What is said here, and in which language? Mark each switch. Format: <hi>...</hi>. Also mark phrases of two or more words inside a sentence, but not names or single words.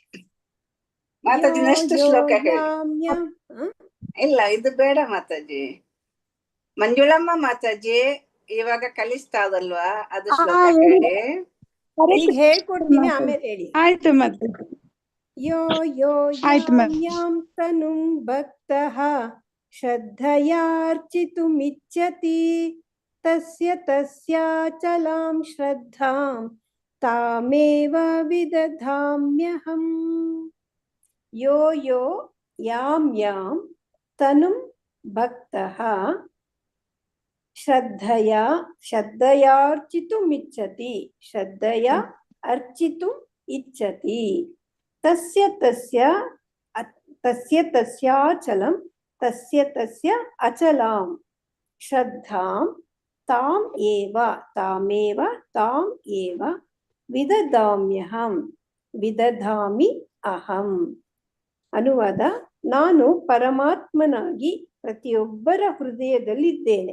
<kn>ಮಾತಾಜಿ ನೆಕ್ಸ್ಟ್ ಶ್ಲೋಕ ಹೇಳಿ. ಇಲ್ಲ ಇದು ಬೇಡ ಮಾತಾಜಿ. ಮಂಜುಳಮ್ಮ ಮಾತಾಜಿ ಇವಾಗ ಕಲಿಸ್ತಾರಲ್ವಾ, ಅದು ಶ್ಲೋಕ ಹೇಳಿ. ಈಗ ಹೇಳ್ಕೊಡ್ತೀನಿ, ಆಮೇಲೆ ಹೇಳಿ. ಆಯ್ತು ಮತ್ತೆ.</kn> <sa>ಯೋ ಯೋ ಯಾಂ ತನುಂ ಭಕ್ತಃ ಶ್ರದ್ಧಯಾರ್ಚಿತುಮಿಚ್ಛತಿ ತಸ್ಯ ತಸ್ಯಾಚಲಾಂ ಶ್ರದ್ಧಾಂ ತಾಮೇವ ವಿದಧಾಮ್ಯಹಂ. ಯೋ ಯೋ ಯಾಂ ಯಾಂ ತನುಂ ಭಕ್ತಃ ಶ್ರದ್ಧಯಾರ್ಚಿತುಮಿಚ್ಛತಿ, ಶ್ರದ್ಧಯಾ ಅರ್ಚಿತುಂ ಇಚ್ಛತಿ ತಸ್ಯ ತಸ್ಯಾಚಲಂ ತಸ್ಯ ಅಚಲಾಂ ಶ್ರದ್ಧಾಂ ತಾಮೇವ ವಿದಧಾಮ್ಯಹಂ ವಿದಧಾಮಿ ಅಹಂ.</sa> <kn>ಅನುವಾದ: ನಾನು ಪರಮಾತ್ಮನಾಗಿ ಪ್ರತಿಯೊಬ್ಬರ ಹೃದಯದಲ್ಲಿದ್ದೇನೆ.</kn>